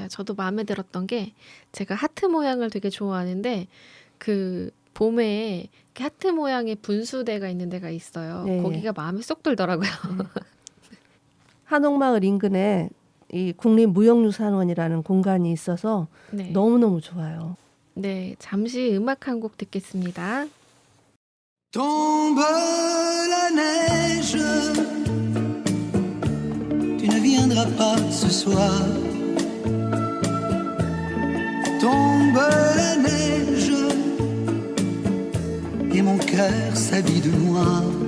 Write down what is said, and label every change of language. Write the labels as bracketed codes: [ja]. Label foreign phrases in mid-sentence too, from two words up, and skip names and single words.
[ko] 저도 마음에 들었던 게 제가 하트 모양을 되게 좋아하는데 그 봄에 이렇게 하트 모양의 분수대가 있는 데가 있어요. 네. 거기가 마음에 쏙 들더라고요. 한옥마을 인근에 이 국립무형유산원이라는 공간이 있어서 네. 너무너무 좋아요. 네, 잠시 음악 한 곡 듣겠습니다. [fr] Tombe la neige, tu ne viendras pas ce soir. Tombe la neige, et mon cœur s'habille de noir.